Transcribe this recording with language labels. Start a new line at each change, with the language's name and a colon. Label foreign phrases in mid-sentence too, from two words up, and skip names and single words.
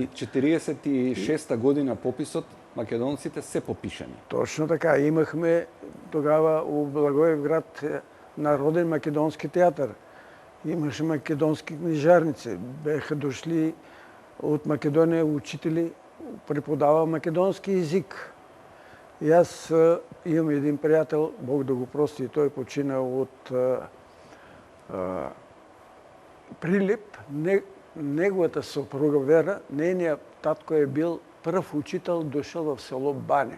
Macedonian: Оти 46-та година пописот, македонците се попишани. Точно така. Имахме тогава у Благоевград Народен македонски театар. Имаше македонски книжарници. Беха дошли од Македонија учители, преподава македонски език.
Bulgarian: И аз имам един приятел, Бог да го прости, той почина от Прилип. Неговата съпруга Вера, нейният татко е бил пръв учител, дошъл в село Баня.